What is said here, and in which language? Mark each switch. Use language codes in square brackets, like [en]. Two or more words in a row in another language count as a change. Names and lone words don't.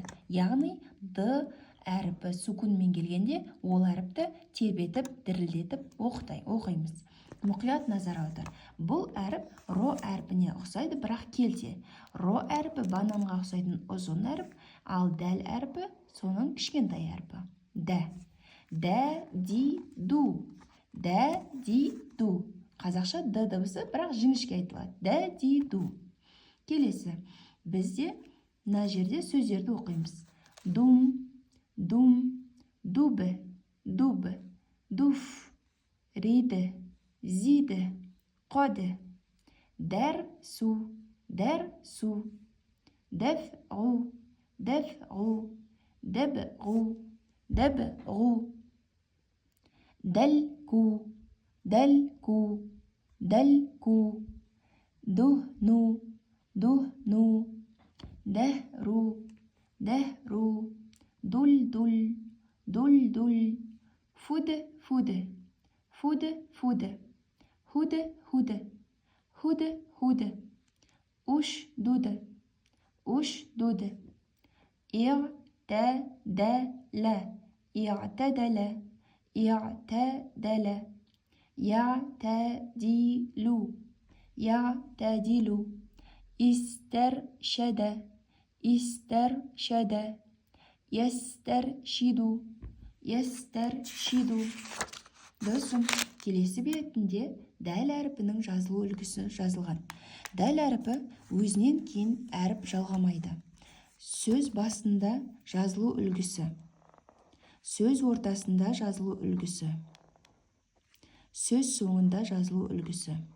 [kk] Яғни д әріпі сүкунмен келгенде ол әріпті тербетіп, дірілдетіп оқимыз. Мұқият назар аудар. Бұл әріп ро әрпіне ұқсайды, бірақ келте. Ро әріпі бананға ұқсайтын ұзын әріп, ал дәл әріпі соның кішкентай әріпі. Дә, ди, ду. Дә, ди, ду. Қазақша д дыбысы, бірақ жіңішке айтылады. Дә, ди, ду. Келесі, бізде мына жерде сөздерді оқимыз. Дум, дум, дубы, дубы, дуф, риді, зиді, қоды. Дәр, су, дәфғу, дәфғу, дәбғу, дәбғу. Дәл-ку, дәл-ку, дәл-ку. Дух-ну, дух-ну. Дәһру, дәһру. Дуль-дуль, дуль-дуль. Фуды-фуды, фуды-фуды. Худы-худы, худы-худы. Уш-дуды, уш-дуды. Ир-тә-дә-лә, ир-тә-дә-лә. [ar] يعتدل يعتدل يعتدل استرشد استرشد يسترشد يسترشد. [kk] Досым, келесі бетінде дәл әріпінің жазылу үлгісі жазылған. Дәл әріпі өзінен кейін әріп жалғамайды. Сөз басында жазылу үлгісі, сөз ортасында жазылу үлгісі, сөз соңында жазылу үлгісі.